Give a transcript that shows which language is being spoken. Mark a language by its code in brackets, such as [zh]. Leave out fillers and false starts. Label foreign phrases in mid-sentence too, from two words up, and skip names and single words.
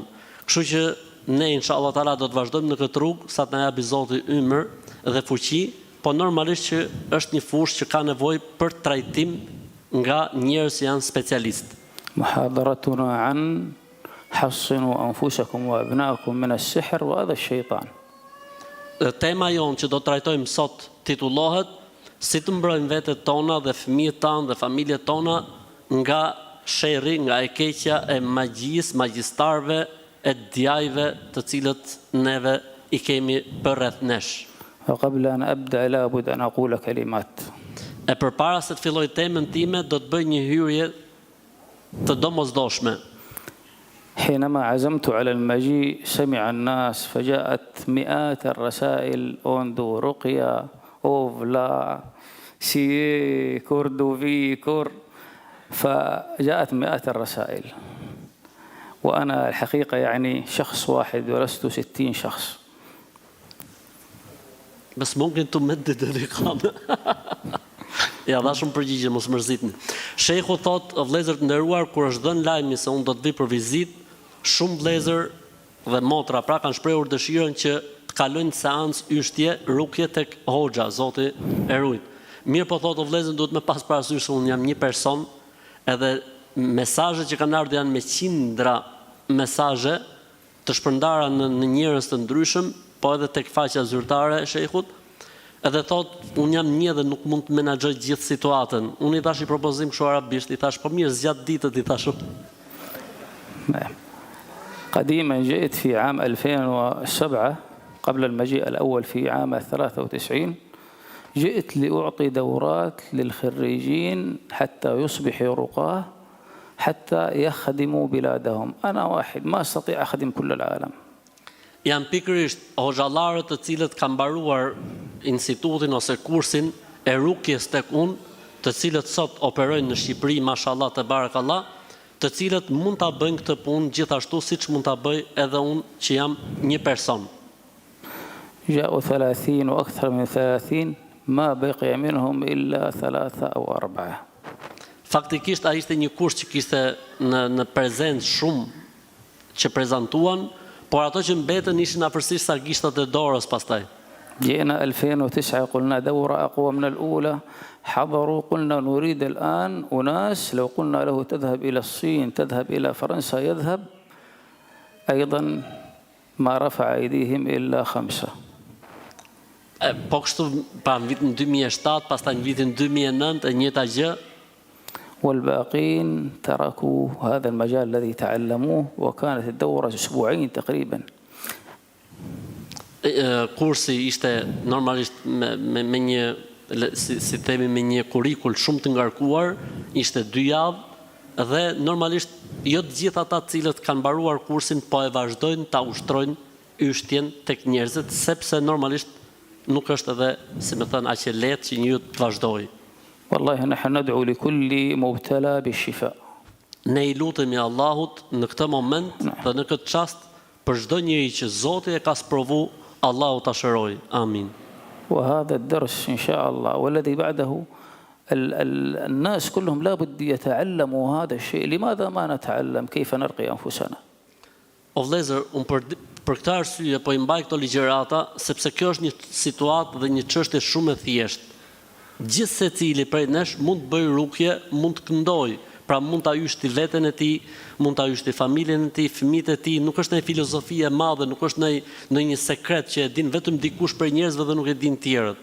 [sq] Kështu që ne inshallah taala do të vazhdojmë në këtë rrugë sa të na japi Zoti ymër dhe fuqi, po normalisht që është një fushë që ka nevojë për trajtim nga njerëz që janë specialistë. [ar] محاضرتنا عن حصنوا أنفسكم وأبناءكم من السحر وهذا الشيطان. [sq] Tema jonë që do të trajtojmë sot titullohet si të mbrojmë vetët tona dhe fëmijët tanë dhe familjet tona nga sherri, nga e keqja e magjisë, magjistarëve, e djajve të cilët neve i kemi përreth nesh. [ar] وقبل أن أبدأ لابد أن أقول كلمات. [sq] E përpara se të filloj temën time, do të bëj një hyrje të domosdoshme. [ar] حينما عزمت على المجيء سمع الناس فجاءت مئات الرسائل أوندو رقية أوفلا سي كوردوفي كور، فجاءت مئات الرسائل، وأنا الحقيقة يعني شخص واحد ولست 60 شخص. بس ممكن تمدد الرقابة. [sq] Ja, dha shumë përgjigje, mos mërzitni. Shejhu thot, vëllezër të nderuar, kur është dhënë lajmi se unë do të vi për vizitë, shumë vëllezër dhe motra pra kanë shprehur dëshirën që të kalojnë seancë yshtje, rukje tek hoxha, Zoti e ruaj. Mirë po thotë vëllezër, duhet me pas parasysh se unë jam një person, edhe mesazhet që kanë ardhur janë me qindra mesazhe të shpërndara në njerëz të ndryshëm, po edhe tek faqja zyrtare e shejhut. Edhe thot, unë jam një dhe nuk mund të menaxhoj gjithë situatën. Unë i thash i propozim kështu arabisht, i thash po mirë zgjat ditët, i thash. [ar] قديما جئت في عام 2007 قبل المجيء الأول في عام 93 جئت لأعطي دورات للخريجين حتى يصبحوا رقاة حتى يخدموا بلادهم. أنا واحد ما أستطيع أخدم كل العالم. [sq] Janë pikërisht hoxhallarët të cilët kanë mbaruar institutin ose kursin e rukjes tek unë, të cilët sot operojnë në Shqipëri, mashallah te barakallah, të cilët mund ta bëjnë këtë punë gjithashtu siç mund ta bëj edhe unë që jam një person. [ar] جاءوا 30 وأكثر من 30 ما بقي منهم إلا 3 أو 4. [sq] Faktikisht ai ishte një kurs që kishte në prezencë shumë që prezantuan, por ato që mbetën ishin afërsisht sa gishtat e dorës pastaj. [ar] جئنا 2009 قلنا دورة أقوى من الأولى، حضروا قلنا نريد الآن أناس لو قلنا له تذهب إلى الصين تذهب إلى فرنسا يذهب، أيضا ما رفع أيديهم إلا 5. [sq] Po kështu pra në vitin 2007, pastaj në vitin 2009 e njëjta gjë. [ar] والباقين تركوا هذا المجال الذي تعلموه وكانت الدورة أسبوعين تقريبا. [sq] Kursi ishte normalisht me një si themi me një kurrikull shumë të ngarkuar, ishte 2 javë dhe normalisht jo të gjithë ata të cilët kanë mbaruar kursin po e vazhdojnë ta ushtrojnë yshtjen tek njerëzit, sepse normalisht nuk është edhe, si më thënë, aq e lehtë që njëu të vazhdojë. [ar] والله نحن ندعو لكل مبتلى بالشفاء. [sq] Ne i lutemi Allahut në këtë moment dhe në këtë çast për çdo njeri që Zoti e ka sprovu, Allahu ta shëroj. Amin. [ar] وهذا الدرس إن شاء الله والذي بعده الناس كلهم لابد يتعلموا هذا الشيء. لماذا ما نتعلم كيف نرقي أنفسنا؟ [sq] O vëllezër, unë për këtë arsye po I mbaj këto ligjërata, sepse kjo është një situatë dhe një çështje shumë e thjeshtë. Gjithë secili prej nesh mund të bëjë rukje, mund të këndoj, pra mund ta yshti veten e tij, mund ta yshti familjen e tij, fëmijët e tij, nuk është një filozofi e madhe, nuk është një sekret që e din vetëm dikush për njerëzve dhe nuk e din tjerët.